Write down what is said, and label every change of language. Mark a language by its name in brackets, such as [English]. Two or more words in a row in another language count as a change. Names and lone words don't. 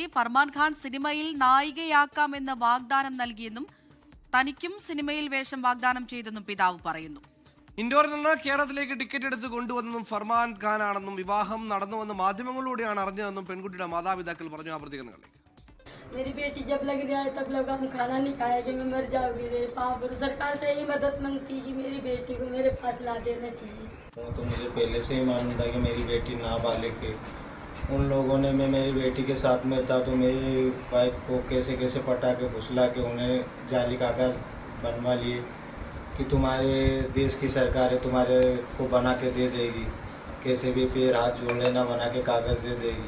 [Malayalam] ഫർമാൻ ഖാൻ സിനിമയിൽ നായികയാക്കാമെന്ന് വാഗ്ദാനം നൽകിയെന്നും തനിക്കും സിനിമയിൽ വേഷം വാഗ്ദാനം ചെയ്തെന്നും പിതാവ് പറയുന്നു. ഇൻഡോറിൽ നിന്ന് കേരളത്തിലേക്ക് ടിക്കറ്റ് എടുത്ത് കൊണ്ടുവന്നതും ഫർമാൻ ഖാനാണെന്നും വിവാഹം നടന്നുവെന്ന് മാധ്യമങ്ങളിലൂടെയാണ് അറിഞ്ഞതെന്നും പെൺകുട്ടിയുടെ മാതാപിതാക്കൾ പറഞ്ഞു. ആ പ്രതികരണങ്ങളിലേക്ക്. [Hindi] मेरी बेटी जब लग रहा है तब लोग हम खाना नहीं खाएंगे, मैं मर जाऊंगी। मेरे पाँव सरकार से ही मदद मांगती कि मेरी बेटी को मेरे पास ला देना चाहिए। तो मुझे पहले से ही मालूम था कि मेरी बेटी नाबालिग है। उन लोगों ने मैं मेरी बेटी के साथ में था तो मेरी वाइफ को कैसे कैसे पटा के फुसला के उन्हें जाली कागज बनवा लिए कि तुम्हारे देश की सरकार है, तुम्हारे को बना के दे देगी, कैसे भी पैर हाथ जोड़े ना बना के कागज़ दे देगी।